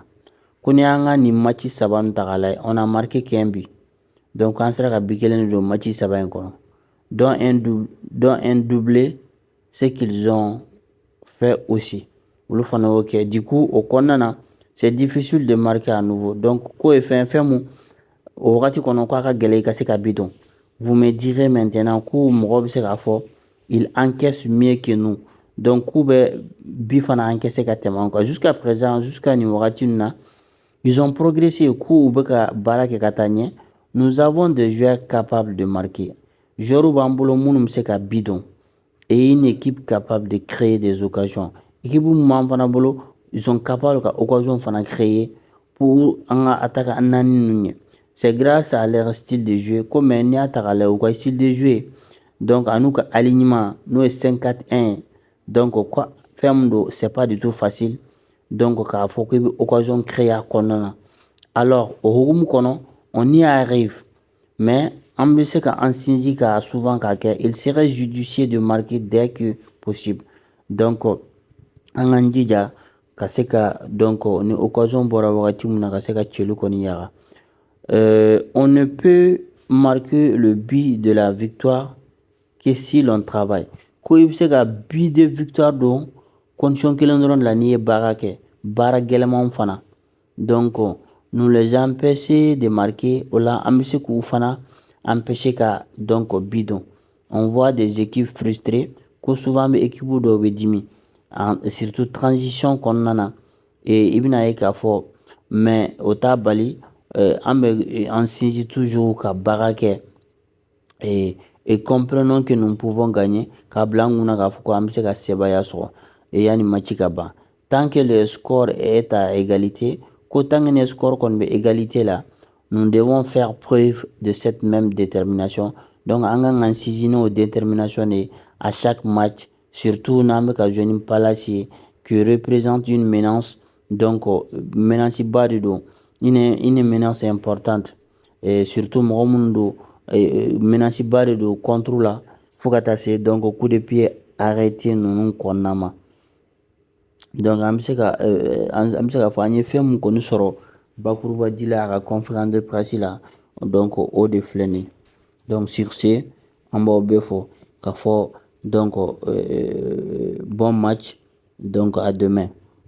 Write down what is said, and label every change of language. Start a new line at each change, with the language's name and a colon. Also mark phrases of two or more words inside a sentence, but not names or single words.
Bambara: Ko n'i y'an ka nin match 3 nin ta k'a lajɛ
French: on a marqué qu'un but.
Bambara: Donc an sera ka but kelen de don match 3 in kɔnɔ.
French: Dont un doublé ce qu'ils ont fait aussi.
Bambara: Olu fana y'o kɛ.
French: Du coup au kɔnɔna na c'est difficile de marquer à nouveau.
Bambara: Donc ko ye fɛn mun o wagati kɔnɔ k'a ka gɛlɛn i ka se ka but don.
French: Vous me direz maintenant
Bambara: ko mɔgɔ bɛ se k'a fɔ
French: il encaisse mieux que nous.
Bambara: Donc k'u bɛ but fana encaisser ka tɛmɛ an kan.
French: Jusqu'à présent
Bambara: jusqu'à nin wagati nin na
French: ils ont progressé
Bambara: k'u bɛ ka baara kɛ ka taa ɲɛ.
French: Nous avons des joueurs capables de marquer.
Bambara: Joueurs b'an bolo minnu bɛ se ka but don
French: et une équipe capable de créer des occasions.
Bambara: Équipe mun b'an fana bolo
French: ils sont capables
Bambara: ka occasion fana créer pour an ka attaque an naani ninnu ɲɛ.
French: C'est grâce à leur style de jeu
Bambara: comme n'i y'a ta k'a lajɛ u ka
French: style de jeu donc a n'u ka alignement n'o ye 5-4-1 donc quoi fɛn min don c'est pas du tout facile donc k'a fɔ k'i bɛ occasion créer a kɔnɔna na. Alors
Bambara: o hukumu kɔnɔ
French: on y arrive
Bambara: mais an bɛ se k'an sinsin ka souvent k'a kɛ
French: il serait judicieux de marquer dès que possible.
Bambara: Donc an k'an jija ka se ka donc ni occasion bɔra wagati min na ka se ka cɛli kɔni yaga.
French: On ne peut marquer le but de la victoire que si l'on travaille.
Bambara: Ko i bɛ se ka
French: but de victoire
Bambara: don condition kelen dɔrɔn de la n'i ye baara kɛ baara gɛlɛmanw fana. Donc
French: nous les empêcher de marquer
Bambara: o la an bɛ se k'u fana empêcher ka donc but don.
French: On voit des équipes frustrées
Bambara: ko souvent bɛ équipe dɔw bɛ dimi surtout transition kɔnɔna na i bɛna ye k'a fɔ mais o t'a bali an bɛ an sinsin toujours ka baara kɛ
French: et comprenons que nous pouvons gagner
Bambara: k'a bila an kunna k'a fɔ ko an bɛ se ka sebaya sɔrɔ yanni match ka ban.
French: Tant que le score est à égalité
Bambara: ko
French: tant que le score kɔni bɛ égalité la nous devons faire preuve de cette même détermination.
Bambara: Donc an ka k'an sinsin n'o détermination de
French: à chaque match
Bambara: surtout n'an bɛ ka jouer ni Palace ye
French: qui représente une menace
Bambara: donc
French: menace ba
Bambara: de don
French: une menace importante
Bambara: et surtout mɔgɔ minnu don menace ba de don contre la fo ka taa se donc
French: coup de pied arrêté
Bambara: ninnu kɔnɔna ma. Donc an bɛ se k'a fɔ an ye fɛn mun kɔni sɔrɔ bakuruba di la a ka
French: conférence de presse
Bambara: la donc o de filɛ nin ye donc
French: sur ce
Bambara: an b'aw bɛɛ fo k'a fɔ donc
French: bon match
Bambara: donc
French: à demain.